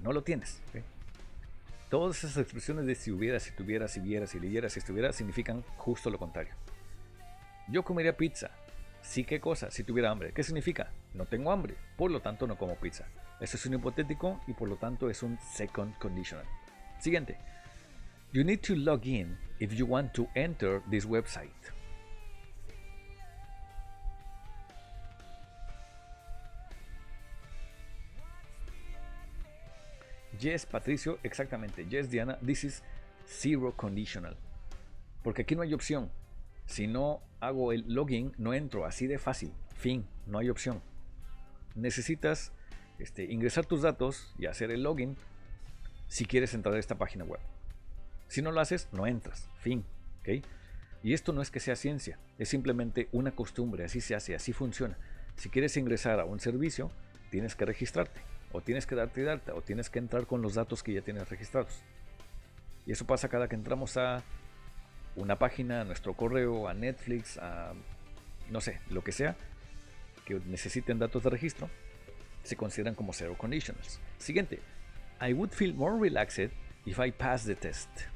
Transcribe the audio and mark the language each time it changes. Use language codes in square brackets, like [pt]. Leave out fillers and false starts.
[es] No lo tienes. ¿Okay? Todas esas expresiones de si hubiera, si tuviera, si viera, si leyera, si estuviera, significan justo lo contrario. Yo comería pizza. ¿Sí qué cosa? Si tuviera hambre. ¿Qué significa? No tengo hambre, por lo tanto no como pizza. Eso es un hipotético y por lo tanto es un second conditional. Siguiente. [en] You need to log in if you want to enter this website. Yes, Patricio, exactamente. Yes, Diana, this is zero conditional. [es] Porque aquí no hay opción. Si no hago el login, no entro. Así de fácil. Fin, no hay opción. Necesitas ingresar tus datos y hacer el login si quieres entrar a esta página web. Si no lo haces, no entras. Fin. ¿Okay? Y esto no es que sea ciencia. Es simplemente una costumbre. Así se hace, así funciona. Si quieres ingresar a un servicio, tienes que registrarte. O tienes que darte de alta, o tienes que entrar con los datos que ya tienes registrados. Y eso pasa cada que entramos a una página, a nuestro correo, a Netflix, a no sé, lo que sea, que necesiten datos de registro, se consideran como zero conditionals. Siguiente. [en] I would feel more relaxed if I passed the test.